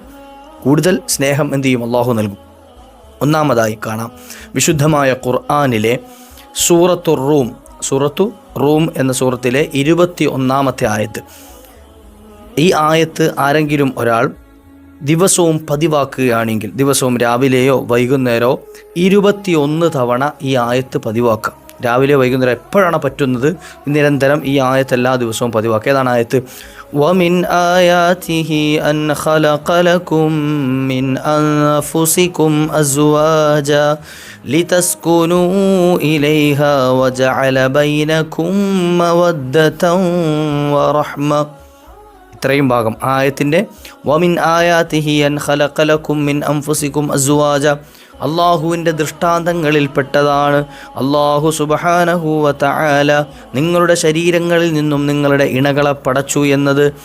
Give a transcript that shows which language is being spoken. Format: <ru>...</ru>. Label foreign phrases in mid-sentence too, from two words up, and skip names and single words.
<ml>കൂടുതൽ സ്നേഹം എന്ത് ചെയ്യും, അള്ളാഹു നൽകും. ഒന്നാമതായി കാണാം വിശുദ്ധമായ ഖുർആനിലെ സൂറത്തു റൂം എന്ന സൂറത്തിലെ 21-ാമത്തെ ആയത്ത്. ഈ ആയത്ത് ആരെങ്കിലും ഒരാൾ ദിവസവും പതിവാക്കുകയാണെങ്കിൽ, ദിവസവും രാവിലെയോ വൈകുന്നേരമോ 21 തവണ ഈ ആയത്ത് പതിവാക്കുക. രാവിലെ വൈകുന്നേരം എപ്പോഴാണ് പറ്റുന്നത്, നിരന്തരം ഈ ആയത്ത് എല്ലാ ദിവസവും പതിവാക്കുക. ഏതാണ് ആയത്ത്?</ml> <ar>وَمِنْ آيَاتِهِ أَنْ خَلَقَ لَكُمْ مِنْ أَنْفُسِكُمْ أَزْوَاجًا لِتَسْكُنُوا إِلَيْهَا وَجَعَلَ بَيْنَكُمْ مَوَدَّةً وَرَحْمَةً.</ar> <ml>ഇത്രയും ഭാഗം ആയത്തിൻ്റെ</ml> <ar>ومن آياته أن خلق لكم من أنفسكم أزواجا,</ar> <ml>അള്ളാഹുവിൻ്റെ ദൃഷ്ടാന്തങ്ങളിൽപ്പെട്ടതാണ്. അള്ളാഹു</ml> <ar>سبحانه وتعالى</ar> <ml>നിങ്ങളുടെ ശരീരങ്ങളിൽ നിന്നും നിങ്ങളുടെ ഇണകളെ പടച്ചു എന്നത്.</ml>